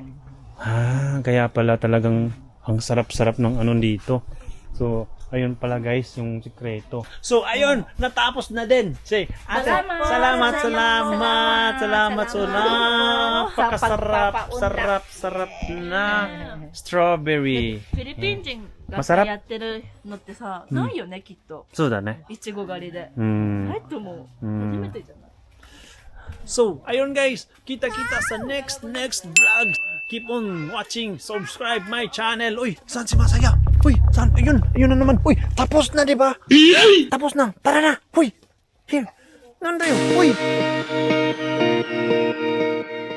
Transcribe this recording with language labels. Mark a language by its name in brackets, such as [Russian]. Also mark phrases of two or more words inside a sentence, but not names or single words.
[Filipino] Kaya pala talagang ang sarap-sarap ng dito. So, Ayun pala guys, yung sikreto. So ayun, natapos na din. Say, ate, salamat. So napakasarap, sarap na strawberry. [Japanese] フィリピン人がマサラやってるのってさ、ないよね、きっと。そうだね。いちご狩りで。うんな。いと思う。うん初めてじゃない。 [Filipino] So, ayun guys, kita-kita sa [English] next vlog. Keep on watching, subscribe my channel. [Filipino] Uy, saan si Masaya? Uy, saan? Ayun na naman. Uy, tapos na, di ba? Tapos na. Tara na. Uy, here. Nandun yun. Uy.